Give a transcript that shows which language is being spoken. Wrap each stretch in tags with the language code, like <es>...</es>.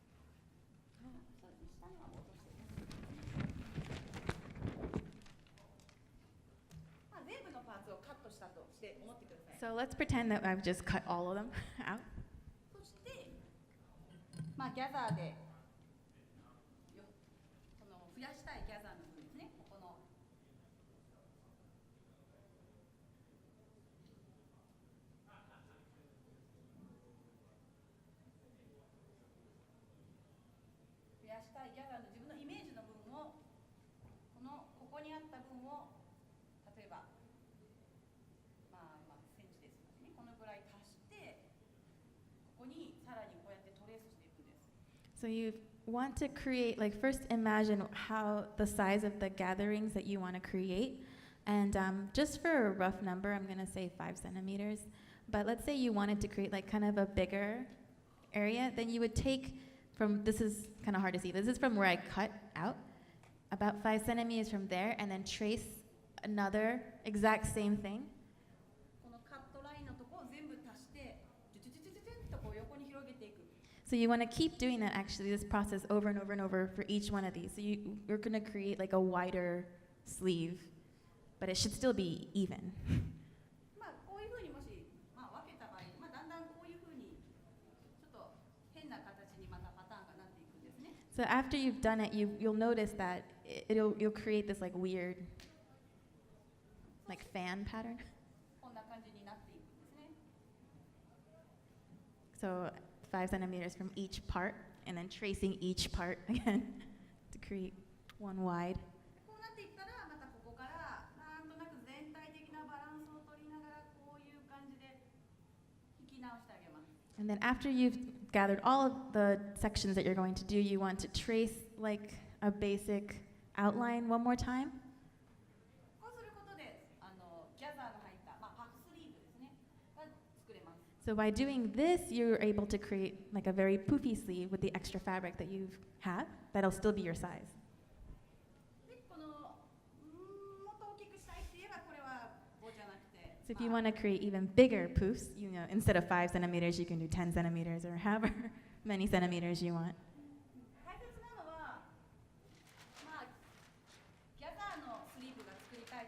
<ja>そうですね、下には落としてです。まあ全部のパーツをカットしたとして思ってください。</ja> <en>So let's pretend that I've just cut all of them out.</en> <ja>そしてまあギャザーでその増やしたいギャザーの部分ですね。ここの増やしたいギャザーの自分のイメージの部分をここにあった分を例えばセンチですのでね、このぐらい足してここにさらにこうやってトレースしていくんです。</ja> <en>So you want to create, like first imagine how the size of the gatherings that you want to create. And just for a rough number, I'm going to say 5 centimeters. But let's say you wanted to create like kind of a bigger area, then you would take from, this is kind of hard to see, this is from where I cut out, about 5 centimeters from there, and then trace another exact same thing.</en> <ja>このカットラインのとこを全部足してジュジュジュジュジュンとこう横に広げていく。</ja> <en>So you want to keep doing that, actually, this process over and over and over for each one of these. So you're going to create like a wider sleeve, but it should still be even.</en> <ja>まあこういうふうにもし分けた場合、だんだんこういうふうにちょっと変な形にまたパターンがなっていくんですね。</ja> <en>So after you've done it, you'll notice that you'll create this like weird, like fan pattern.</en> <ja>こんな感じになっていくんですね。</ja> <en>So 5 centimeters from each part, and then tracing each part again to create one wide.</en> <ja>こうなっていったらまたここからなんとなく全体的なバランスを取りながらこういう感じで引き直してあげます。</ja> <en>And then after you've gathered all of the sections that you're going to do, you want to trace like a basic outline one more time.</en> <ja>こうすることでギャザーが入ったパフスリーブですねが作れます。</ja> <en>So by doing this, you're able to create like a very poofy sleeve with the extra fabric that you have that'll still be your size.</en> <ja>でこのもっと大きくしたいって言えばこれは棒じゃなくて。</ja> <en>So if you want to create even bigger poofs, instead of 5 centimeters, you can do 10 centimeters or however many centimeters you want.</en> <ja>大切なのはギャザーのスリーブが作り</ja>